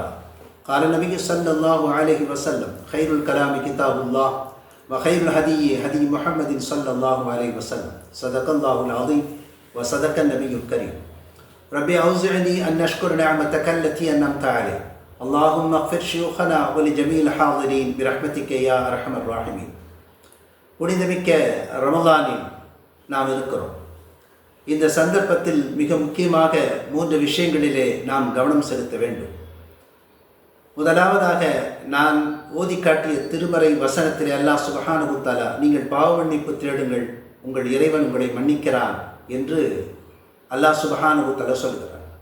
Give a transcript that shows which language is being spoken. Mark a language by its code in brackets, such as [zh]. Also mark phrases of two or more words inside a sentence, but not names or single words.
[ar] قال النبي صلى الله عليه وسلم: خير الكلام كتاب الله وخير الهدي هدي محمد صلى الله عليه وسلم. صدق الله العظيم وصدق النبي الكريم. ربي أوزعني أن نشكر نعمتك التي أنعمت علي. اللهم اغفر شيوخنا ولجميع الحاضرين برحمتك يا أرحم الراحمين. [ta] புனிதமிக்க ரமலானில் நாம் இருக்கிறோம். இந்த சந்தர்ப்பத்தில் மிக முக்கியமாக 3 விஷயங்களிலே நாம் கவனம் செலுத்த வேண்டும். முதலாவதாக நான் ஓதி காட்டிய திருமறை வசனத்திலே அல்லாஹ் [ar] سبحانه و تعالى, [ta] நீங்கள் பாவ மன்னிப்பு தேடுங்கள், உங்கள் இறைவன் உங்களை மன்னிக்கிறான் என்று அல்லாஹ் [ar] سبحانه و تعالى [ta] சொல்கிறார்.